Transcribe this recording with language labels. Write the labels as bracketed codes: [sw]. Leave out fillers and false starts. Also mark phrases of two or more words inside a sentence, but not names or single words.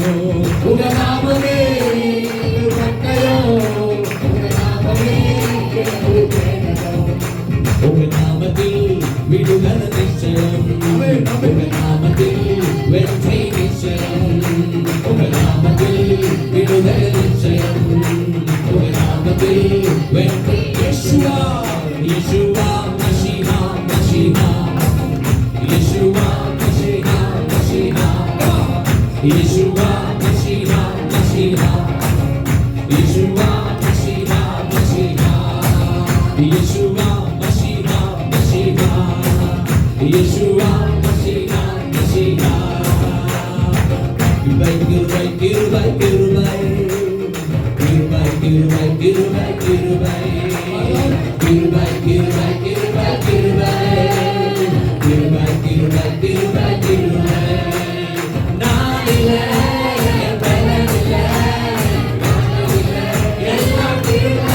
[ta] உங்க நாமமே பட்டயம், உங்க நாமமே எனக்கு கேடகம். உங்க நாமத்தில் விடுதலை நிச்சயம், உங்க நாமத்தில் வெற்றி நிச்சயம். உங்க நாமத்தில் விடுதலை நிச்சயம், உங்க நாமத்தில் வெற்றி. [he] ישוע, ישוע, משיח, משיח. ישוע, משיח, משיח. ישוע, משיח, משיח. ישוע, משיח, משיח. ישוע, משיח, משיח. ישוע, משיח, משיח. [ta] கிருபை, கிருபை, கிருபை, கிருபை. கிருபை, கிருபை, கிருபை, கிருபை. கிருபை, கிருபை, கிருபை, கிருபை. கிருபை, கிருபை, கிருபை, கிருபை. நானில்லை, என் பலனில்லை, நானில்லை, எல்லாம் கிருபை.